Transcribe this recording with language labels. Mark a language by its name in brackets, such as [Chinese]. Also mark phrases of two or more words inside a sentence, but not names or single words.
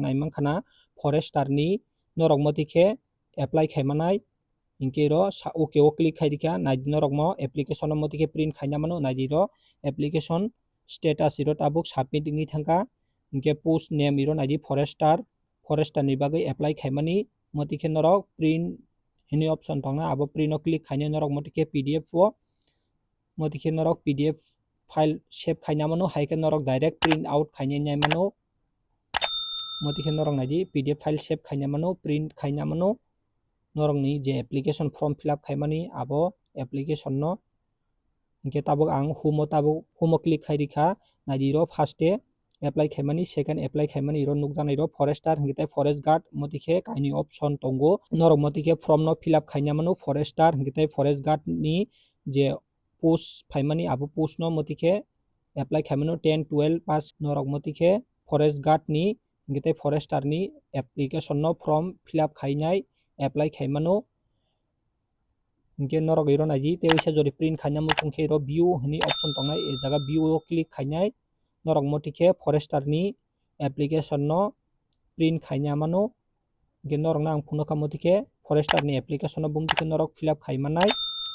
[Kok Borok] naimankhana forester ni norok motike apply khaimanai hingke ro okay o click khaidikha naidi norok mo application no motike print khaina mano naidi ro [English] application status [Kok Borok] iro tabuk submit ongoi thangka hingke [English] post name [Kok Borok] iro naidi forester ni bagui apply khaimani motike norok print hini option tongna abo print o click khainai norok motike pdf o motike norok [English] pdf file save [Kok Borok] khaina mano haike norok direct [English] print out [Kok Borok] khainai nai mano motike norok naidi [English] pdf file save [Kok Borok] khaina mano print khaina mano norok ni je [English] application form fill up [Kok Borok] khaimani abo application no hingke tabuk ang humo click khairikha naidi ro first e apply khaimani [English] second apply [Kok Borok] khaimani ro nukjanai ro forester hingke tei [English] forest guard [Kok Borok] motike kaini option tongo norok motike form no [English] fill up [Kok Borok] khaina mano forester hingke tei [English] forest guard [Kok Borok] ni je post phaimani abo post no motike apply khaimano 10 12 pass norok motike [English] forest guard [Kok Borok] ni hingke tei forester ni application no [English] form fill up [Kok Borok] khainai apply khaimano hingke norok iro naidi teisa jori print khaina muchungkhe ro view hini option tongnai e jaga view o click khainai norok motike forester ni application no print khaina mano hingke norok no ang phunukha motike forester ni application no bungtike norok [English] fill up [Kok Borok] khaimanai।